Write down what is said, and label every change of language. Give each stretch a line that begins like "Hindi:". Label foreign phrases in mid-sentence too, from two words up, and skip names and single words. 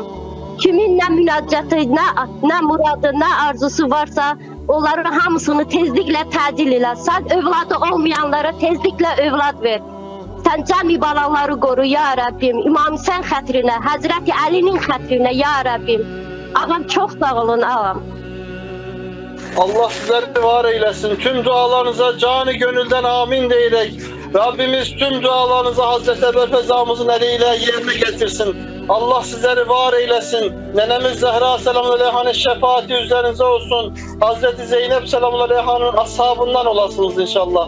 Azerbaijani: Kimin nə münacatı, nə muradı, nə arzusu varsa, onların hamısını tezliklə təcil elə. Sən övladı olmayanlara tezliklə övlad ver. Sən cəmi balaları qoru, ya Rəbbim. İmam Hüseyin xətrinə, Həzrəti Əlinin xətrinə, ya Rəbbim. Ağam, çox sağ olun, ağam.
Turkish: Allah sizleri var eylesin. Tüm dualarınıza canı gönülden amin diyerek Rabbimiz tüm dualarınızı Hazreti Ebu Fezamızın eliyle yerine getirsin. Allah sizleri var eylesin. Nenemiz Zehra selamun şefaati üzerinize olsun. Hazreti Zeynep selamun aleyhanın ashabından olasınız inşallah.